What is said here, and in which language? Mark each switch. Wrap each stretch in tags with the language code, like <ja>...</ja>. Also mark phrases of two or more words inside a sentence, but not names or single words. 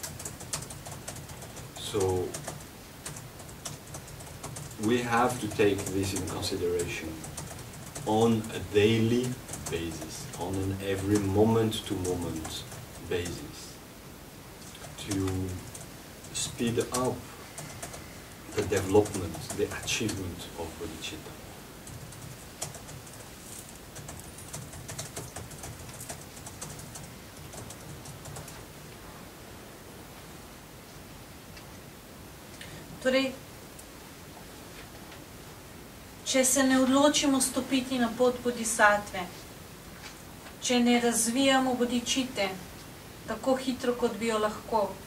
<en>So we have to take this in consideration on a daily basis, on an every moment-to-moment basis, to speed up the development, the achievement of bodhicitta.</en> <sl>Torej, če se ne odločimo stopiti na pot bodhisattve, če ne razvijamo bodhicitte tako hitro, kot bi jo lahko,</sl>